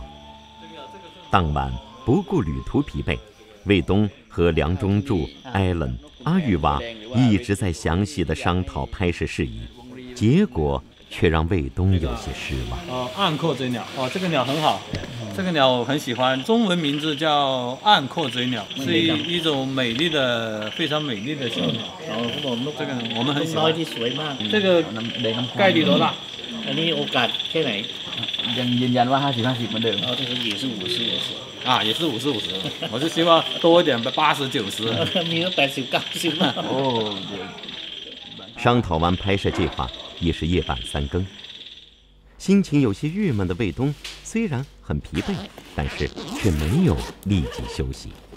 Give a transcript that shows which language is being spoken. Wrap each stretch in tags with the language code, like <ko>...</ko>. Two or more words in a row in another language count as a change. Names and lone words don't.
<zh>当晚不顾旅途疲惫，卫东和梁中柱、艾伦、阿育瓦一直在详细的商讨拍摄事宜，结果却让卫东有些失望。暗阔嘴鸟，这个鸟很好，这个鸟我很喜欢，中文名字叫暗阔嘴鸟，是一種美麗的、非常美麗的小鳥。這個我們很喜歡。這個概率多大？</zh> <th>อันนี้โอกาสแค่ไหน ยังยืนยันว่า50-50เหมือนเดิม</th> <zh>这个也是50-50 啊，也是50-50，我是希望多一点80-90。你有80-90吗？哦，商讨完拍摄计划，已是夜半3更。心情有些郁闷的卫东虽然很疲惫，但是却没有立即休息。</zh>